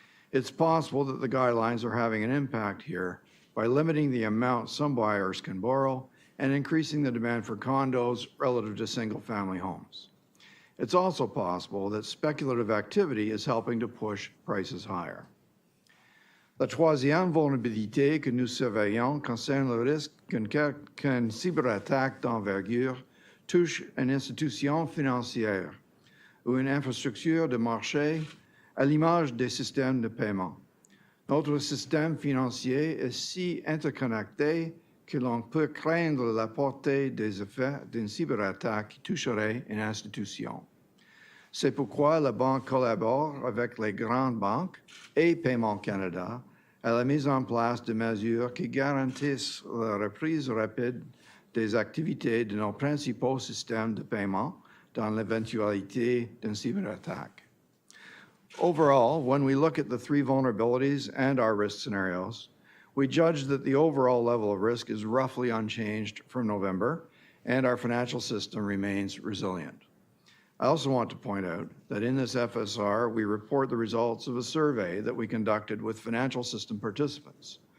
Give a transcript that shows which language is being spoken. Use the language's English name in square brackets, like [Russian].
[English] It's possible that the guidelines are having an impact here by limiting the amount some buyers can borrow and increasing the demand for condos relative to single-family homes. It's also possible that speculative activity is helping to push prices higher. [French] La troisième vulnérabilité que nous surveillons concerne le risque qu'une cyberattaque d'envergure touche une institution financière ou une infrastructure de marché à l'image des systèmes de paiement. Notre système financier est si interconnecté que l'on peut craindre la portée des effets d'une cyberattaque qui toucherait une institution. C'est pourquoi la Banque collabore avec les grandes banques et Paiement Canada à la mise en place de mesures qui garantissent la reprise rapide des activités de nos principaux systèmes de paiement dans l'éventualité d'une cyberattaque. [English] Overall, when we look at the three vulnerabilities and our risk scenarios, we judge that the overall level of risk is roughly unchanged from November, and our financial system remains resilient. I also want to point out that in this FSR, we report the results of a survey that we conducted with financial system participants.